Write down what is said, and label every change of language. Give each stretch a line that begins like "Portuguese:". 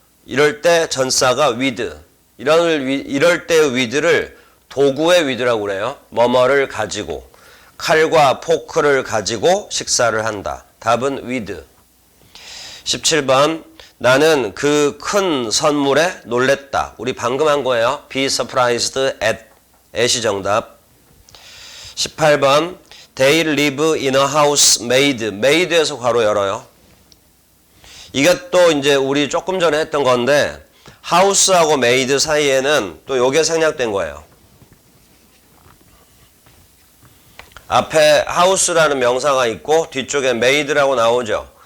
Korean: 이럴 때 전사가 with. 이럴 때의 with를 도구의 with라고 그래요. 뭐뭐를 가지고. 칼과 포크를 가지고 식사를 한다. 답은 with. 17번. 나는 그 큰 선물에 놀랬다. 우리 방금 한 거예요.
English: Be surprised at
Korean: 이 정답. 18번.
English: They live in a house made.
Korean: made에서 괄호 열어요. 이게 또 이제 우리 조금 전에 했던 건데 house하고 made 사이에는 또 요게 생략된 거예요. 앞에 house라는 명사가 있고 뒤쪽에 made라고 나오죠.